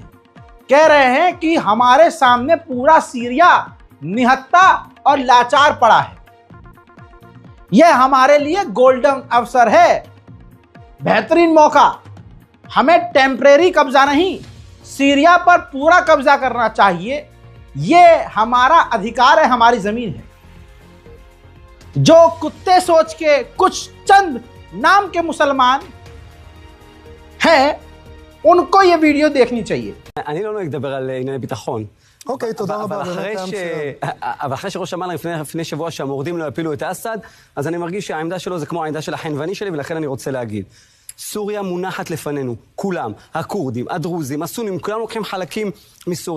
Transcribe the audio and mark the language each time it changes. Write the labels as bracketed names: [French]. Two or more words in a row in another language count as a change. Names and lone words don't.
[Hindi] कह रहे हैं कि हमारे सामने पूरा सीरिया निहत्था और लाचार पड़ा है, यह हमारे लिए गोल्डन अवसर है, बेहतरीन मौका, हमें टेम्परेरी कब्जा नहीं, सीरिया पर पूरा कब्जा करना चाहिए, यह हमारा अधिकार है, हमारी जमीन है। जो कुत्ते सोच के कुछ चंद नाम के मुसलमान हैं, उनको यह वीडियो देखनी चाहिए। [Hebrew] אני לא אדבר על ענייני ביטחון. אוקיי, תודה רבה. אבל אחרי שראש אמר לפני שבוע שהמורדים לא יפילו את אסד, אז אני מרגיש שהעמדה שלו זה כמו העמדה של החנווני שלי, ולכן אני רוצה להגיד. סוריה מונחת לפנינו, כולם, הכורדים, הדרוזים, הסונים, כולם לוקחים חלקים מסוריה.